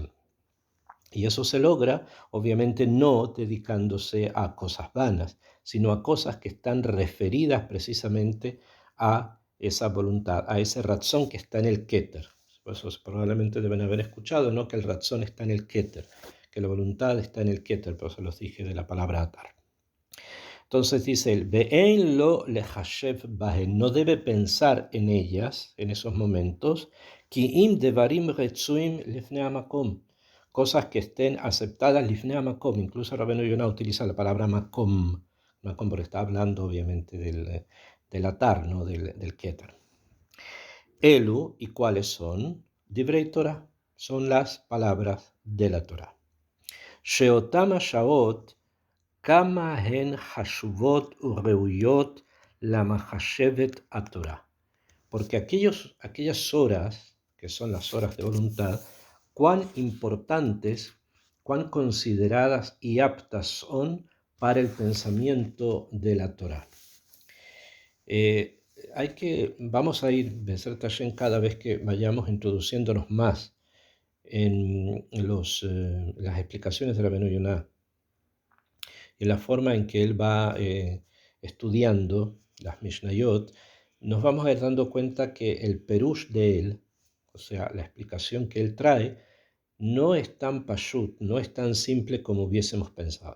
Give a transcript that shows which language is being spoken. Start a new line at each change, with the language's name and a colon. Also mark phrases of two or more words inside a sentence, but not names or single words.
Spanish: Y eso se logra, obviamente, no dedicándose a cosas vanas, sino a cosas que están referidas precisamente a esa voluntad, a ese razón que está en el Keter. Por eso probablemente deben haber escuchado, ¿no?, que el razón está en el Keter, que la voluntad está en el Keter, por eso los dije de la palabra atar. Entonces dice él,
Hebrew: ואין לו לחשוב בהן,
Spanish: no debe pensar en ellas, en esos momentos,
Hebrew: כי אם דברים רצויים לפני המקום,
Spanish: cosas que estén aceptadas
Hebrew: לפני המקום.
Spanish: Incluso Rabbeinu Yonah utiliza la palabra makom, makom porque está hablando obviamente del atar, ¿no?, del keter. Elu, ¿y cuáles son?
Hebrew: דברי תורה,
Spanish: son las palabras de la Torah.
Hebrew: שאותן השעות כמה הן חשובות וראויות למחשבת התורה.
Spanish: Porque aquellas horas, que son las horas de voluntad, cuán importantes, cuán consideradas y aptas son para el pensamiento de la Torah. Vamos a ir,
Hebrew: בעזרת השם,
Spanish: cada vez que vayamos introduciéndonos más en las explicaciones de Rabbeinu Yonah, y la forma en que él va estudiando las Mishnayot, nos vamos a ir dando cuenta que el perush de él, o sea, la explicación que él trae, no es tan pashut, no es tan simple como hubiésemos pensado.